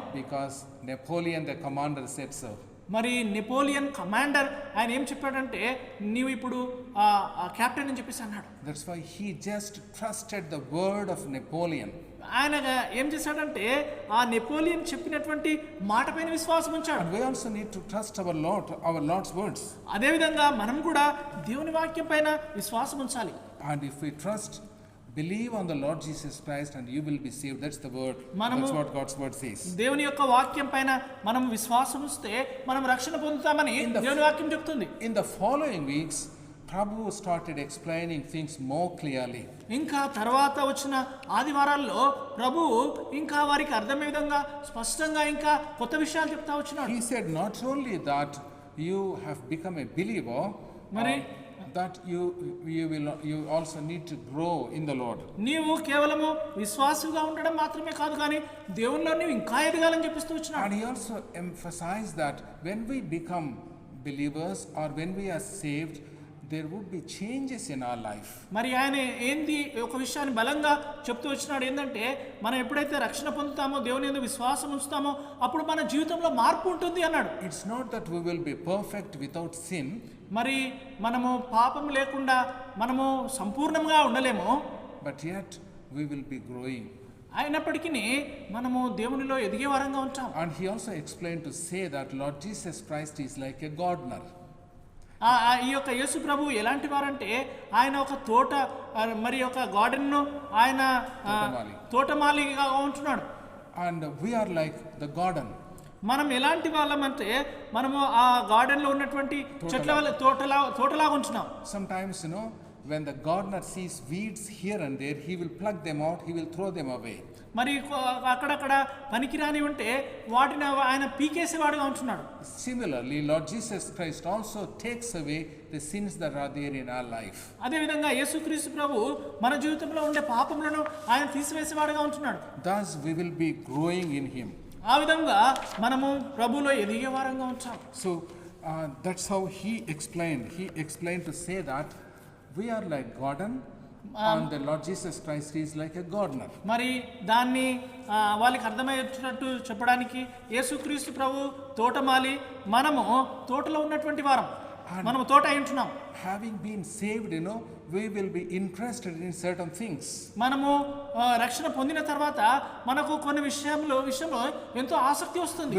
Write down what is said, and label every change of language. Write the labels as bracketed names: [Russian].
[English] because Napoleon the commander said so. [Telugu] మరి Napoleon commander ఆయన ఏం చెప్పాడంటే నీవు ఇప్పుడు కెప్టెన్ అని చెప్పేసి అన్నాడు. [English] That's why he just trusted the word of Napoleon. [Telugu] ఆయన ఏం చేశాడంటే ఆ నెపోలియన్ చెప్పినటువంటి మాట పైన విశ్వాసం ఉంచాడు. [English] And we also need to trust our Lord's words. [Telugu] అదే విధంగా మనం కూడా దేవుని వాక్యం పైన విశ్వాసం ఉంచాలి. [English] And if we trust, believe on the Lord Jesus Christ and you will be saved. That's the word. [Telugu] మనము [English] That's what God's word says. [Telugu] దేవుని యొక్క వాక్యం పైన మనం విశ్వాసం ఉంచితే మనం రక్షణ పొందుతామని దేవుని వాక్యం చెప్తుంది. [English] In the following weeks, Prabhu started explaining things more clearly. [Telugu] ఇంకా తర్వాత వచ్చిన ఆదివారాల్లో ప్రభు ఇంకా వారికి అర్థమయ్యే విధంగా స్పష్టంగా ఇంకా కొత్త విషయాలు చెప్తా వచ్చినాడు. [English] He said not only that you have become a believer, [Telugu] మరి [English] that you also need to grow in the Lord. [Telugu] నీవు కేవలము విశ్వాసుగా ఉండడం మాత్రమే కాదు కానీ దేవునిలో నీవు ఇంకా ఎదగాలని చెప్పిస్తూ వచ్చినాడు. [English] And he also emphasized that when we become believers or when we are saved, there would be changes in our life. [Telugu] మరి ఆయన ఏంది ఒక విషయాన్ని బలంగా చెప్తూ వచ్చినాడు ఏంటంటే మనం ఎప్పుడైతే రక్షణ పొందుతామో దేవుని యందు విశ్వాసం ఉంచుతామో అప్పుడు మన జీవితంలో మార్పు ఉంటుంది అన్నాడు. [English] It's not that we will be perfect without sin. [Telugu] మరి మనము పాపం లేకుండా మనము సంపూర్ణంగా ఉండలేము. [English] But yet we will be growing. [Telugu] అయినప్పటికీ మనము దేవునిలో ఎదిగే వారంగా ఉంటాం. [English] And he also explained to say that Lord Jesus Christ is like a gardener. [Telugu] ఈ యొక్క యేసు ప్రభు ఎలాంటి వారంటే ఆయన ఒక తోట మరి ఒక గార్డెన్ను ఆయన తోటమాలిగా ఉంటున్నాడు. [English] And we are like the garden. [Telugu] మనం ఎలాంటి వాళ్ళమంటే మనము ఆ గార్డెన్లో ఉన్నటువంటి చెట్ల తోటలాగా ఉంటున్నాం. [English] Sometimes, when the gardener sees weeds here and there, he will pluck them out, he will throw them away. [Telugu] మరి అక్కడక్కడ పనికిరాని ఉంటే వాటిని ఆయన పీకేసేవాడుగా ఉంటున్నాడు. [English] Similarly, Lord Jesus Christ also takes away the sins that are there in our life. [Telugu] అదే విధంగా యేసుక్రీస్తు ప్రభు మన జీవితంలో ఉండే పాపములను ఆయన తీసివేసేవాడుగా ఉంటున్నాడు. [English] Thus we will be growing in him. [Telugu] ఆ విధంగా మనము ప్రభువులో ఎదిగే వారంగా ఉంటాం. [English] So that's how he explained to say that we are like garden and the Lord Jesus Christ is like a gardener. [Telugu] మరి దాన్ని వాళ్ళకి అర్థమయ్యేటట్టు చెప్పడానికి యేసుక్రీస్తు ప్రభు తోటమాలి, మనము తోటలో ఉన్నటువంటి వారం, మనము తోట అయి ఉంటున్నాం. [English] Having been saved, we will be interested in certain things. [Telugu] మనము రక్షణ పొందిన తర్వాత మనకు కొన్ని విషయంలో ఎంతో ఆసక్తి వస్తుంది.